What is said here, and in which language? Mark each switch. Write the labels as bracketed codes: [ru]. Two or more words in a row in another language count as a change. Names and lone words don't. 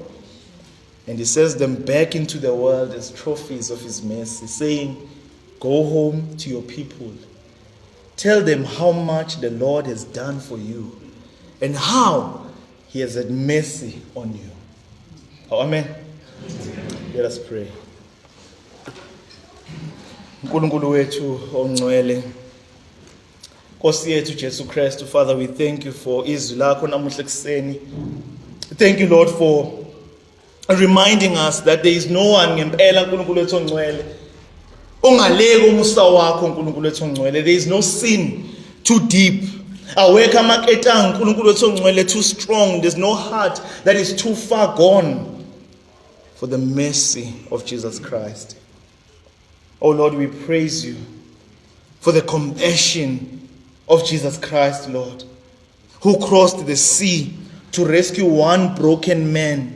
[en] And he sends them back into the world as trophies of his mercy, saying, go home to your people. Tell them how much the Lord has done for you and how he has had mercy on you. Oh, amen. Let us pray. [zu] Nkulunkulu wethu ongcwele, Nkosi yethu Jesu Kristu, [en] Father, we thank you for [zu] izwi lakho namuhla ekuseni. [en] Thank you, Lord, for reminding us that there is no one [zu] ngempela Nkulunkulu wethu ongcwele ongaleka umusa wakho Nkulunkulu wethu ongcwele. [en] There is no sin too deep. [zu] Awekho amaketanga Nkulunkulu wethu ongcwele [en] too strong. There's no heart that is too far gone for the mercy of Jesus Christ. Oh Lord, we praise you for the compassion of Jesus Christ, Lord, who crossed the sea to rescue one broken man.